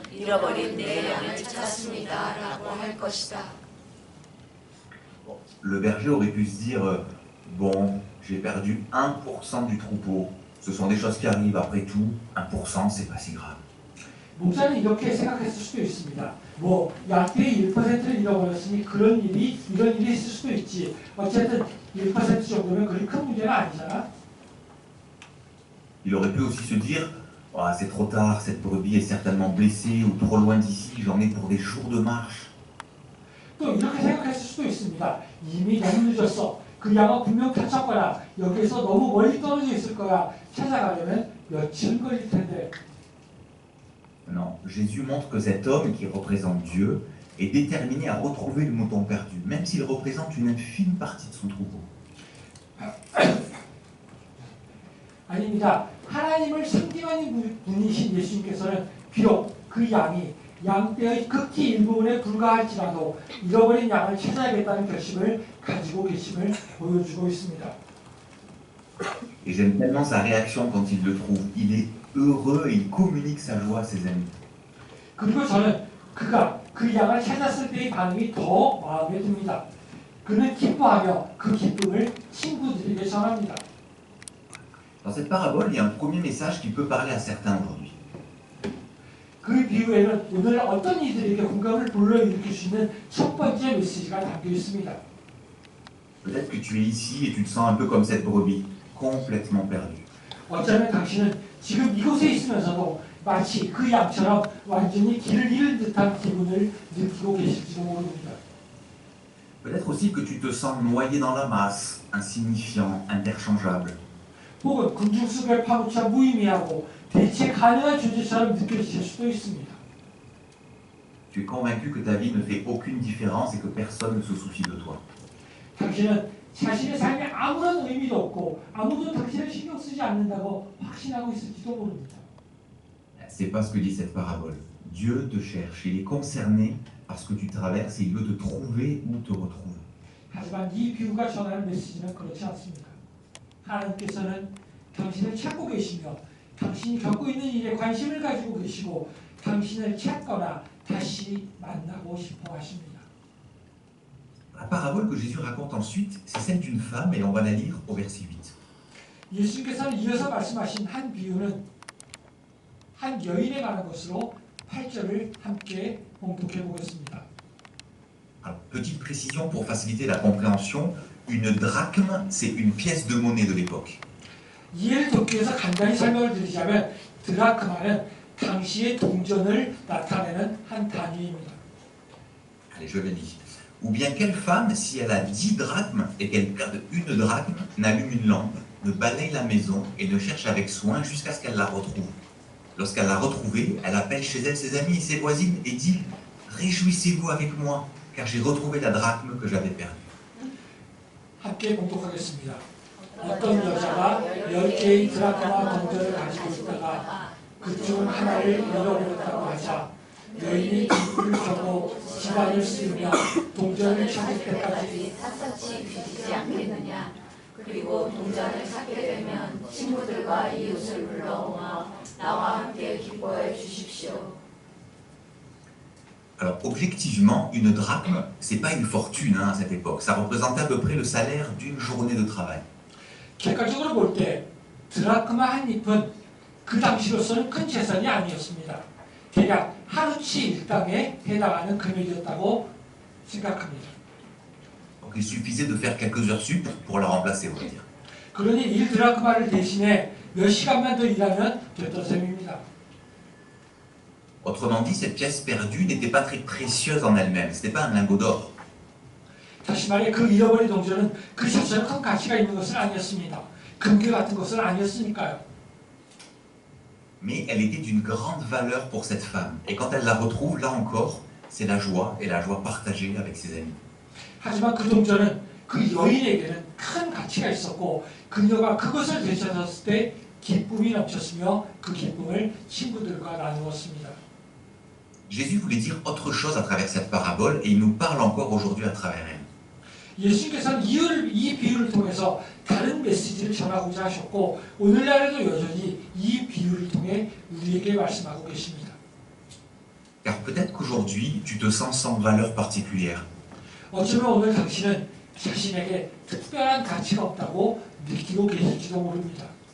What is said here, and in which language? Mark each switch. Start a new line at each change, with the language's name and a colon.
Korean: 잃어버린 내 양을 찾았습니다. 라고 할 것이다.
French: Le berger aurait pu se dire bon, j'ai perdu 1% du troupeau. Ce sont des choses qui arrivent après tout. 1%, c'est pas si grave.
Korean: 목사는 이렇게 생각했을 수도 있습니다. 뭐 양떼의 1%를 잃어버렸으니 이런 일이 있을 수도 있지. 어쨌든 1% 정도면 그리 큰 문제가 아니잖아.
French: Il aurait pu aussi se dire oh, c'est trop tard, cette brebis est certainement blessée ou trop loin d'ici, j'en ai pour des jours de marche.
Korean: 또 이렇게 생각했을 수도 있습니다. 이미 너무 늦었어. 그 양은 분명 다쳤거나 여기에서 너무 멀리 떨어져 있을 거야. 찾아가려면 며칠 걸릴 텐데.
French: Non, Jésus montre que cet homme qui représente Dieu est déterminé à retrouver le mouton perdu, même s'il représente une infime partie de son troupeau.
Korean: 아닙니다. 하나님을 상징하는 분이신 예수님께서는 비록 그 양이 양떼의 극히 일부분에 불과할지라도 잃어버린 양을 찾아야겠다는 결심을 가지고 계심을 보여주고 있습니다.
French: Et j'aime tellement sa réaction quand il le trouve. Il est heureux et il communique sa joie à ses amis.
Korean: 그리고 저는 그가 그 양을 찾았을 때의 반응이 더 마음에 듭니다. 그는 기뻐하며 그 기쁨을 친구들에게 전합니다.
French: Dans cette parabole, il y a un premier message qui peut parler à certains aujourd'hui.
Korean: 그 비유에는 오늘 어떤 이들에게 공감을 불러일으킬 수 있는 첫 번째 메시지가 담겨 있습니다.
French: Peut-être que tu es ici et tu te sens un peu comme cette brebis, complètement perdue.
Korean: 어쩌면 당신은 지금 이곳에 있으면서도 마치 그 양처럼 완전히 길을 잃은 듯한 기분을 느끼고 계실지도 모릅니다.
French: Peut-être aussi que tu te sens noyé dans la masse, insignifiant, interchangeable.
Korean: 혹은 군중숲에 파묻혀 무의미하고 대체 가능한 존재처럼 느껴질 수도 있습니다.
French: Tu es convaincu que ta vie ne fait aucune différence et que personne ne se soucie de toi.
Korean: 당신은 자신의 삶에 아무런 의미도 없고 아무도 당신을 신경 쓰지 않는다고 확신하고 있을지도 모릅니다.
French: C'est pas ce que dit cette parabole. Dieu te cherche, il est concerné par ce que tu traverses et il veut te trouver ou te retrouver.
Korean: 하지만 이 비유가 전하는 메시지는 그렇지 않습니다. 하나님께서는 당신을 찾고 계시며 당신이 겪고 있는 일에 관심을 가지고 계시고 당신을 찾거나 다시 만나고 싶어 하십니다.
French: La parabole que Jésus raconte ensuite, c'est celle d'une femme et on va la lire au verset 8.
Korean: 예수님께서는 이어서 말씀하신 한 비유는 한 여인에 관한 것으로 8절을 함께 봉독해 보겠습니다.
French: Alors, petite précision pour faciliter la compréhension, une drachme, c'est une pièce de monnaie de l'époque.
Korean: 이해를 돕기 위해서 간단히 설명을 드리자면 드라크마는 당시의 동전을 나타내는 한 단위입니다.
French: Allez, je le lis. Ou bien quelle femme, si elle a 10 drachmes et qu'elle perde une drachme, n'allume une lampe, ne balaye la maison et ne cherche avec soin jusqu'à ce qu'elle la retrouve. Lorsqu'elle l'a retrouvée, elle appelle chez elle ses amis et ses voisines et dit « Réjouissez-vous avec moi, car j'ai retrouvé la drachme que j'avais perdue. »
Korean: 함께 봉독하겠습니다. 어떤 여자가 10개의 드라크마 동전을 가지고 있다가 그중 하나를 잃어버렸다고 하자 여인이 기부를 켜고 집안을 쓰며 동전을 찾을 때까지 샅샅이 뒤지지 않겠느냐. 그리고 동전을 찾게 되면 친구들과 이웃을 불러오며 나와 함께 기뻐해 주십시오.
French: Alors objectivement, une drachme, c'est pas une fortune à cette époque. Ça représentait à peu près le salaire d'une journée de travail.
Korean: 객관적으로 볼 때 드라크마 한 잎은 그 당시로서는 큰 재산이 아니었습니다. 대략 하루치 일당에 해당하는 금액이었다고 생각합니다.
French: Donc il suffisait de faire quelques heures sup pour la remplacer, on va dire.
Korean: 그러니 1드라크마를 대신에 몇 시간만 더 일하면 됐던 셈입니다.
French: Autrement dit, cette pièce perdue n'était pas très précieuse en elle-même. C'était pas un lingot d'or.
Korean: 다시 말해 그 잃어버린 동전은 그 자체로 큰 가치가 있는 것은 아니었습니다. 금괴 같은 것은 아니었으니까요.
French: Mais elle était d'une grande valeur pour cette femme. Et quand elle la retrouve, là encore, c'est la joie, et la joie partagée avec ses amis.
Korean: 하지만 그 동전은 그 여인에게는 큰 가치가 있었고 그녀가 그것을 되찾았을 때 기쁨이 넘쳤으며 그 기쁨을 친구들과 나누었습니다.
French: Jésus voulait dire autre chose à travers cette parabole, et il nous parle encore aujourd'hui à travers elle.
Korean: 예수님께서는 이 비유를 통해서 다른 메시지를 전하고자 하셨고 오늘날에도 여전히 이 비유를 통해 우리에게 말씀하고 계십니다.
French: Car peut-être qu'aujourd'hui, tu te sens sans valeur particulière.
Korean: 어쩌면 오늘 당신은 자신에게 특별한 가치가 없다고 느끼고 계실지도 모릅니다.